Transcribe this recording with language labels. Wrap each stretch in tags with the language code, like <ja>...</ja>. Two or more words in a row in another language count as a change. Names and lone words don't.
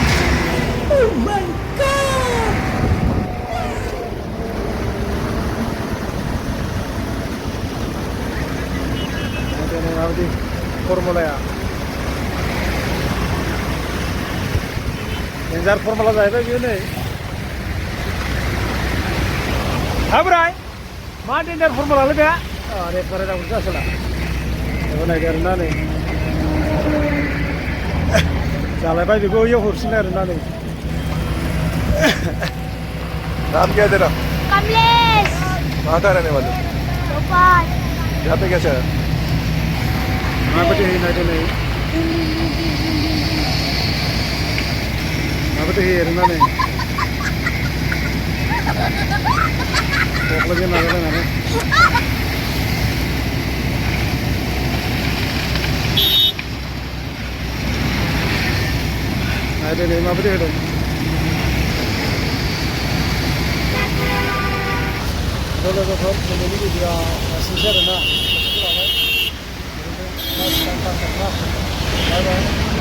<brx>नायदो नै माबायदि फर्मुलाया डेन्जार फर्मुला जाहैबाय बेयो नै हाब्राय मा डेन्जार फर्मुलालै बे रेड बाराय नांगौ जासोला बेखौ नायदो आरोना नै जालायबाय बेखौ इयाव हरफिनो आरोना नै</brx> <hi>नाम क्या है तेरा? कमलेश। कहाँ का रहने वाले? भोपाल। यहाँ पे कैसा है?</hi> <brx>माबायदि होयो नायदो नै माबायदि होयो आरोना नै क'क्राझार नाजालायनानै नायदो नै माबायदि होदों लोगोफोर दिनैनि भिडिअ'आ एसेनोसै आरोना</brx>